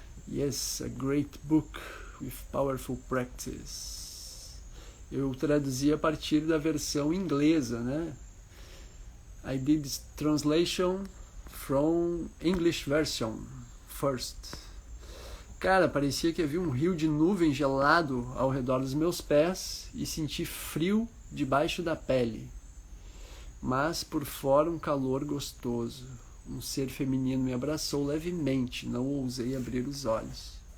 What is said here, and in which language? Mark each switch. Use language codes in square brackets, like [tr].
[en] Yes, a great book with powerful practice. [pt] Eu traduzi a partir da versão inglesa, né? [en] I did translation from English version first. [pt] Cara, parecia que havia um rio de nuvem gelado ao redor dos meus pés e senti frio debaixo da pele. Mas por fora um calor gostoso. Um ser feminino me abraçou levemente, não ousei abrir os olhos.